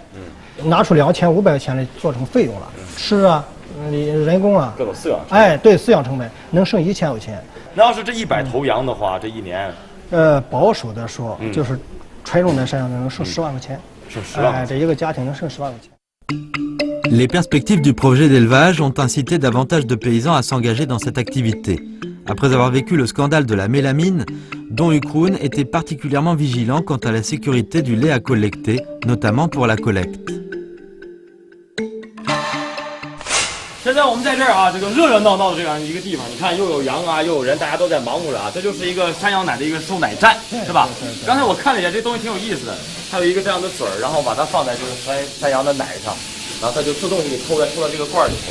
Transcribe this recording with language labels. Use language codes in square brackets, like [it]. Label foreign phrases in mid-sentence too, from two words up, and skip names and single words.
[zh] 拿出2500块钱来做成费用了，吃啊，人工啊，各种饲养。哎，对，饲养成本能剩1000块钱。那要是这100头羊的话，这一年，保守的说，就是纯种的山羊能剩10万块钱，剩10万。哎，这一个家庭能剩10万块钱。 [fr] Les perspectives du projet d'élevage ont incité davantage de paysans à s'engager dans cette activité. Après avoir vécu le scandale de la mélamine, Don Ukroon était particulièrement vigilant quant à la sécurité du lait à collecter, notamment pour la collecte. [zh] 现在我们在这儿啊，这个热热闹闹的这样一个地方，你看又有羊啊，又有人，大家都在忙活着啊。这就是一个山羊奶的一个收奶站，是吧？刚才我看了一下，这东西挺有意思的，它有一个这样的嘴儿，然后把它放在这个山羊的奶上，然后它就自动给你抽到这个罐里头，